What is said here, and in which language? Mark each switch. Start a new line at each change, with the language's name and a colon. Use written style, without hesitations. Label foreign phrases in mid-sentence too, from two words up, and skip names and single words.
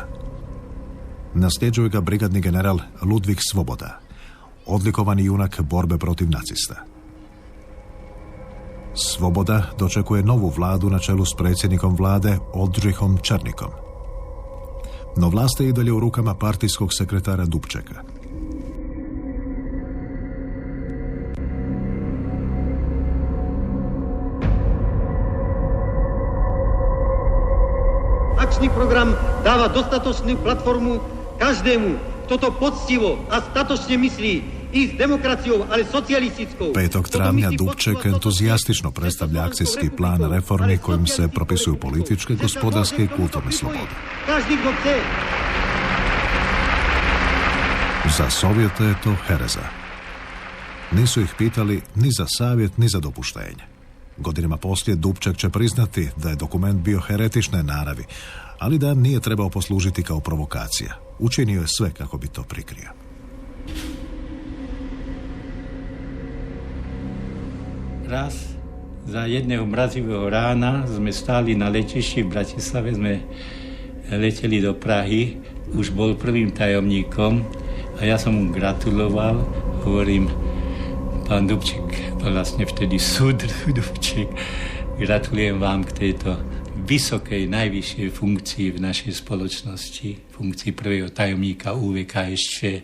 Croatian: Nasljeđuje ga brigadni general Ludvík Svoboda, odlikovani junak borbe protiv nacista. Svoboda dočekuje novu vladu na čelu s predsjednikom vlade Oldřichom Černikom. No vlast je i dalje u rukama partijskog sekretara Dubčeka.
Slovak: Akčni program dáva dostatočnú platformu každému, kto to poctivo a statočne myslí i s demokracijom, ali socijalistickou.
Croatian: 5. travnja Dubček entuzijastično predstavlja akcijski plan reformi kojim se propisuju političke, gospodarske i kulturne slobode.
Slovak: Každý, kto chce.
Croatian: Za Sovjete je to hereza. Nisu ih pitali ni za savjet, ni za dopuštenje. Godinama poslije Dubček će priznati da je dokument bio heretične naravi, ali da nije trebao poslužiti kao provokacija. Učinio je sve kako bi to prikrio.
Slovak: Raz za jedného mrazivého rána sme stáli na letišti v Bratislave, sme leteli do Prahy, už bol prvým tajomníkom a ja som mu gratuloval, hovorím, pán Dubček, vlastne vtedy súdr Dubček, gratulujem vám k tejto vysokej, najvyššej funkcii v našej spoločnosti, funkcii prvého tajomníka UVKSČ.